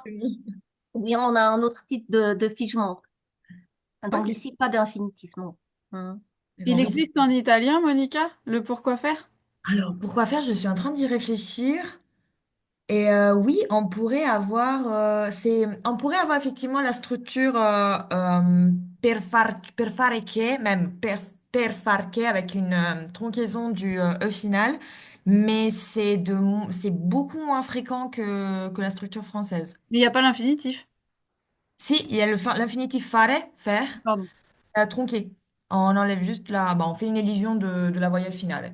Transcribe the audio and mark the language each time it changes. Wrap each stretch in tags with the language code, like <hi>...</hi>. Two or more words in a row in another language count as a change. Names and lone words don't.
<fr>Ou bien on a un autre type de figement. Donc Ok. ici, pas d'infinitif, non. Hmm. Il D'accord, oui. existe en italien, Monica, le pourquoi faire? Alors, pourquoi faire? Je suis en train d'y réfléchir. Et oui, on pourrait avoir effectivement la structure</fr> <it>per fare che,</it> <fr>même</fr> <it>per far che</it> <fr>avec une troncaison du E final, mais c'est beaucoup moins fréquent que la structure française. Mais il n'y a pas l'infinitif. Si, il y a l'infinitif fare, faire, Pardon. tronqué. On enlève juste on fait une élision de la voyelle finale.</fr>